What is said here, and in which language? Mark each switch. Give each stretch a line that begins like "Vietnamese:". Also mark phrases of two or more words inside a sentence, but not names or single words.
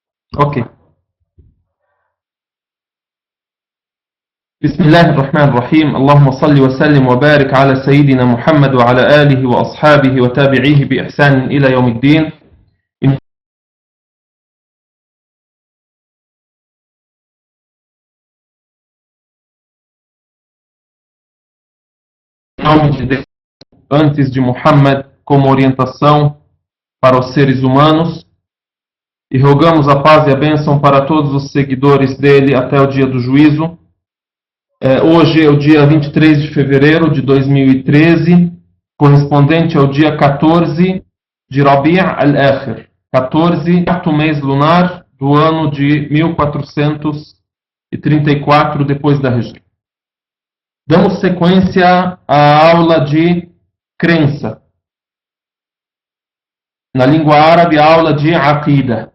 Arabic: Ok. بسم الله الرحمن الرحيم. اللهم صل وسلم وبارك على سيدنا محمد وعلى آله وأصحابه وتابعيه بإحسان إلى يوم الدين.
Portuguese: Em nome de Deus, antes de Muhammad, como orientação para os seres humanos, e rogamos a paz e a bênção para todos os seguidores dele até o dia do juízo. Hoje é o dia 23 de fevereiro de 2013, correspondente ao dia 14 de Rabi' al-Akhir, 14, quarto mês lunar do ano de 1434 depois da Hijra. Damos sequência à aula de crença. Na língua árabe, a aula de Aqida.